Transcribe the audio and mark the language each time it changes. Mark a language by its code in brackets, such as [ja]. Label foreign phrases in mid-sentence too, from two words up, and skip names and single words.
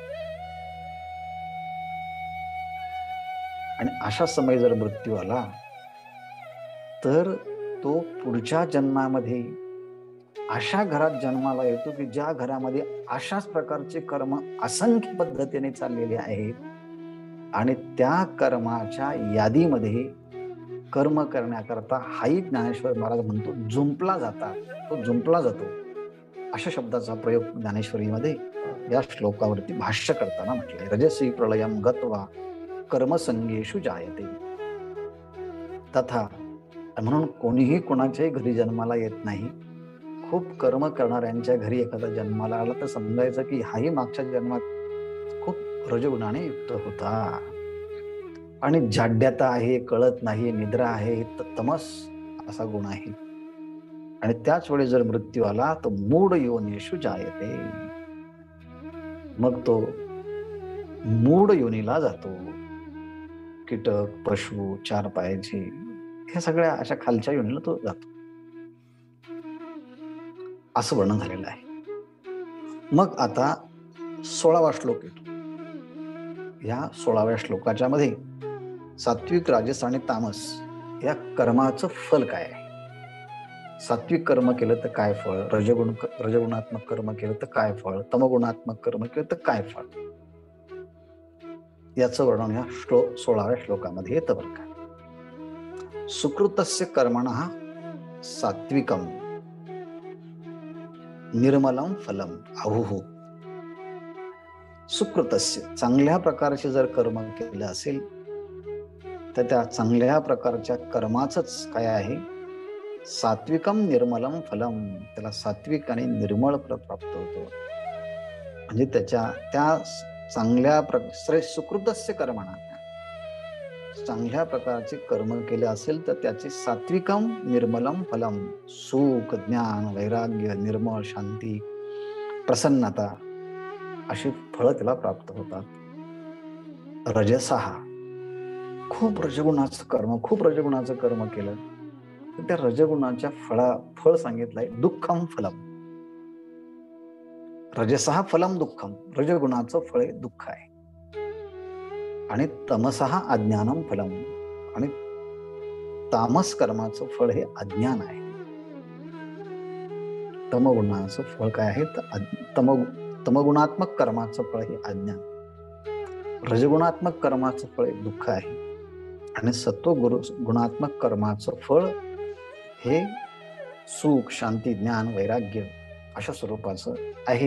[mr] आणि अशा समय जर मृत्यू आला तर तो पुढच्या जन्मामध्ये अशा घरात जन्माला येतो की ज्या घरामध्ये अशाच प्रकारचे कर्म असंख्य पद्धतीने चाललेले आहेत आणि त्या कर्माच्या यादीमध्ये कर्म करण्याकरता हाही ज्ञानेश्वर महाराज म्हणतो जुंपला जातात, तो जुंपला जातो. अशा शब्दाचा प्रयोग ज्ञानेश्वरीमध्ये या श्लोकावरती भाष्य करताना म्हटलंय. [sa] रजसी प्रलयम गत्वा कर्मसंगेषु जायते. [mr] तथा म्हणून कोणीही कोणाच्याही घरी जन्माला येत नाही. खूप कर्म करणाऱ्यांच्या घरी एखादा जन्माला आला तर समजायचं की हाही मागच्या जन्मात खूप रजगुणाने युक्त होता आणि जाड्यता आहे, कळत नाही, निद्रा आहे, तमस असा गुण आहे. आणि त्याच वेळी जर मृत्यू आला तर [sa] मूढ योनिषु जायते. [mr] मग तो मूढ योनीला जातो. कीटक, पशु, चार पायाचे, हे सगळ्या अशा खालच्या योनीला तो जातो, असं वर्णन झालेलं आहे. मग आता 16वा श्लोक येतो. या 16व्या श्लोकाच्या मध्ये सात्विक, राजस आणि तामस या कर्माचं फल काय आहे. सात्विक कर्म केलं तर काय फळ, रजगुणात्मक कर्म केलं तर काय फळ, तमगुणात्मक कर्म केलं तर काय फळ, याचं वर्णन या 16व्या श्लोकामध्ये येतं बरं का. [sa] सुकृतस्य कर्मणः सात्विकम निर्मलम फलम आहुः. [mr] सुकृतस्य, चांगल्या प्रकारचे जर कर्म केलं असेल तर त्या चांगल्या प्रकारच्या कर्माचंच काय आहे, [sa] सात्विकम निर्मलम फलम, [mr] त्याला सात्विक आणि निर्मळ फल प्राप्त होतं. म्हणजे त्या चांगल्या [sa] सुकृतस्य कर्मणा, [mr] चांगल्या प्रकारचे कर्म केले असेल तर त्याचे [sa] सात्विकम निर्मलम फलम, [mr] सुख, ज्ञान, वैराग्य, निर्मळ, शांती, प्रसन्नता अशी फळं त्याला प्राप्त होतात. रजसः, खूप रजगुणाचं कर्म केलं तर त्या रजगुणाच्या फळ सांगितलंय [sa] दुःखम फलम. रजसः फलम दुःखम, [mr] रजगुणाचं फळ हे दुःख आहे. [sa] आणि तमसः अज्ञानम फलम, [mr] आणि तामस कर्माचं फळ हे अज्ञान आहे. तमगुणाचं फळ काय आहे, तमगुणात्मक कर्माचं फळ हे अज्ञान, रजगुणात्मक कर्माचं फळ हे दुःख आहे. आणि गुणात्मक कर्माचं फळ हे सुख, शांती, ज्ञान, वैराग्य अशा स्वरूपाचं आहे.